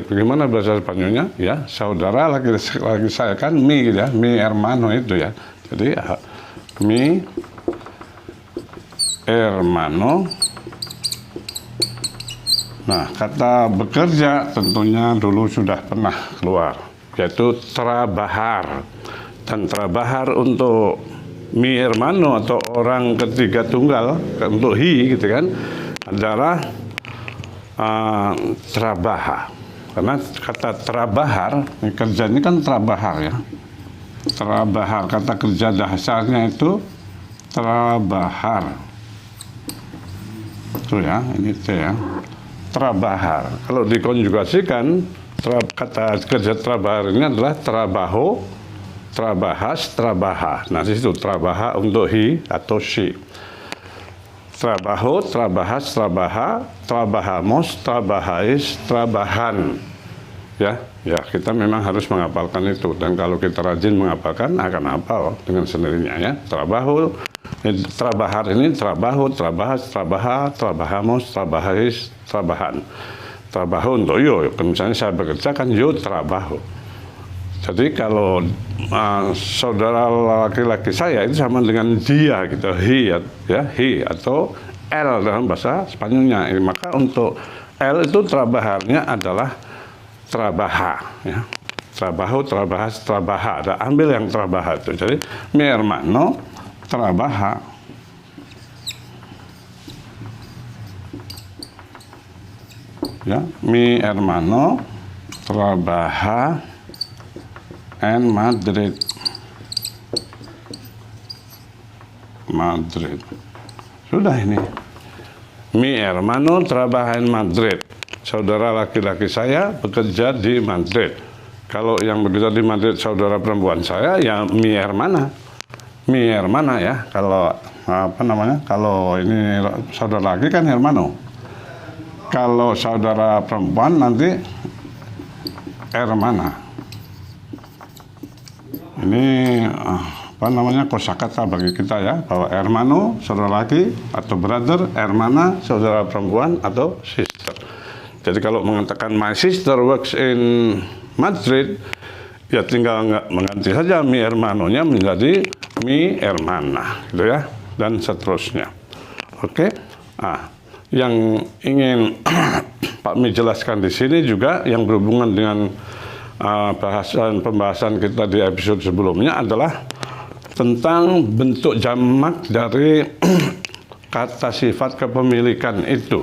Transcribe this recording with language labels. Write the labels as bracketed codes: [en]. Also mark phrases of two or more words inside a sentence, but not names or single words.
[id] Bagaimana bahasa Spanyolnya? Ya, saudara laki-laki saya kan mi gitu ya, [es] mi hermano [id] itu ya. [es] Jadi mi hermano. [id] Nah, kata bekerja tentunya dulu sudah pernah keluar, yaitu trabajar. Dan trabajar untuk [es] mi hermano [id] atau orang ketiga tunggal, untuk he gitu kan, adalah trabaja. Karena kata trabajar, kerja ini kan trabajar ya. Trabajar, kata kerja dasarnya itu trabajar. Itu ya, ini T ya. Trabajar. Kalau dikonjugasikan, kata kerja trabajar ini adalah [es] trabajo, trabajas, trabaja. [id] Nah, di situ trabaja untuk he atau she. [es] Trabajo, trabajas, trabaja, trabajamos, trabajáis, trabajan. [id] Ya, kita memang harus menghafalkan itu. Dan kalau kita rajin menghafalkan akan hafal dengan sendirinya ya. [es] Trabajo, trabajar ini trabajo, trabajas, trabaja, trabajamos, trabajáis, trabajan. [id] Trabajo untuk yo, misalnya saya bekerja kan [es] yo trabajo. [id] Jadi kalau saudara laki-laki saya itu sama dengan dia gitu, he ya, he atau L dalam bahasa Spanyolnya. Maka untuk L itu trabajarnya adalah trabaja ya. [es] Trabajo, trabajas, trabaja. [id] Ada ambil yang trabaja itu. [es] Jadi mi hermano trabaja. Ya, mi hermano trabaja en Madrid. [id] Sudah ini. [es] Mi hermano trabaja en Madrid. [id] Saudara laki-laki saya bekerja di Madrid. Kalau yang bekerja di Madrid saudara perempuan saya, ya [es] mi hermana. Mi hermana [id] ya. Kalau apa namanya? Kalau ini saudara laki kan hermano. Kalau saudara perempuan nanti hermana. Ini apa namanya, kosakata bagi kita ya, bahwa hermano saudara laki atau brother, hermana saudara perempuan atau sister. Jadi kalau mengatakan [en] my sister works in Madrid, [id] ya tinggal mengganti saja [es] mi hermanonya [id] menjadi [es] mi hermana, [id] gitu ya, dan seterusnya. Oke. Yang ingin Pak Mi jelaskan di sini juga yang berhubungan dengan pembahasan kita di episode sebelumnya adalah tentang bentuk jamak dari kata sifat kepemilikan itu.